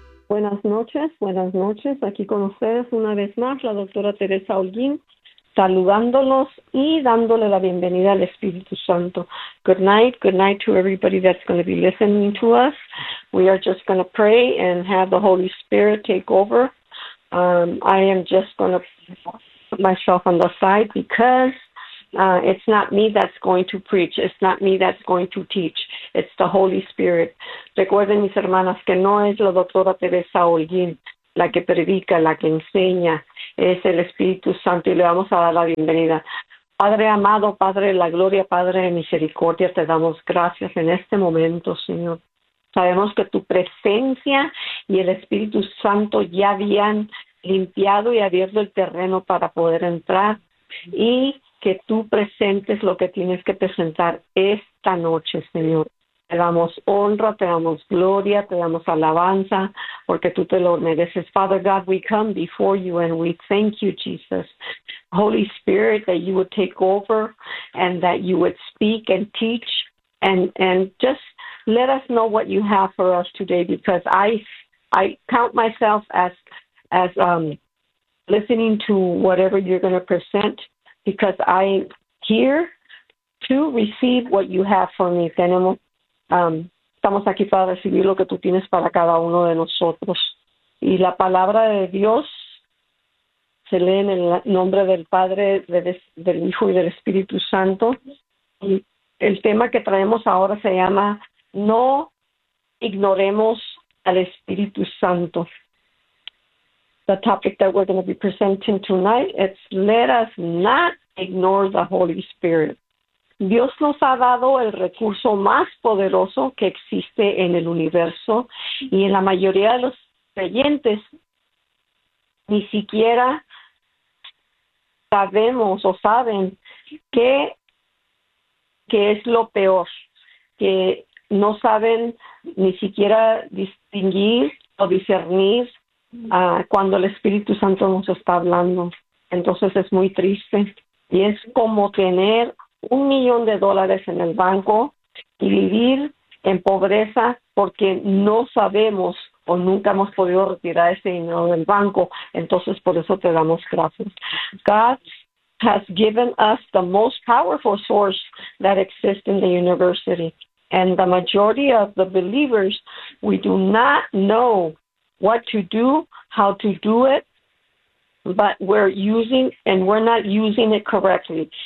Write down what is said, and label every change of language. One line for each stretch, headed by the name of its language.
Spanish: Buenas noches, aquí con ustedes una vez más la doctora Teresa Holguín, saludándolos y dándole la bienvenida al Espíritu Santo.
English: Good night to everybody that's going to be listening to us. We are just going to pray and have the Holy Spirit take over. I am just going to put myself on the side because it's not me that's going to preach. It's not me that's going to teach. It's the Holy Spirit.
Spanish: Recuerden, mis hermanas, que no es la doctora Teresa Holguín la que predica, la que enseña. Es el Espíritu Santo y le vamos a dar la bienvenida. Padre amado, Padre de la gloria, Padre de misericordia, te damos gracias en este momento, Señor. Sabemos que tu presencia y el Espíritu Santo ya habían limpiado y abierto el terreno para poder entrar y que tú presentes lo que tienes que presentar esta noche, Señor. Te damos honra, te damos gloria, te damos alabanza, porque tú te lo mereces.
English: Father God, we come before you and we thank you, Jesus. Holy Spirit, that you would take over and that you would speak and teach and just let us know what you have for us today, because I count myself as listening to whatever you're going to present, because I'm here to receive what you have for me.
Spanish: Tenemos, estamos aquí para recibir lo que tú tienes para cada uno de nosotros. Y la palabra de Dios se lee en el nombre del Padre, del Hijo y del Espíritu Santo. Y el tema que traemos ahora se llama No ignoremos al Espíritu Santo.
English: The topic that we're going to be presenting tonight, it's Let Us Not Ignore the Holy Spirit.
Spanish: Dios nos ha dado el recurso más poderoso que existe en el universo y en la mayoría de los creyentes ni siquiera sabemos o saben qué es lo peor, que no saben ni siquiera distinguir o discernir cuando el Espíritu Santo nos está hablando. Entonces es muy triste y es como tener $1,000,000 en el banco y vivir en pobreza porque no sabemos o nunca hemos podido retirar ese dinero del banco. Entonces por eso te damos gracias.
English: God has given us the most powerful source that exists in the university, and the majority of the believers, we do not know what to do, how to do it, but we're not using it correctly.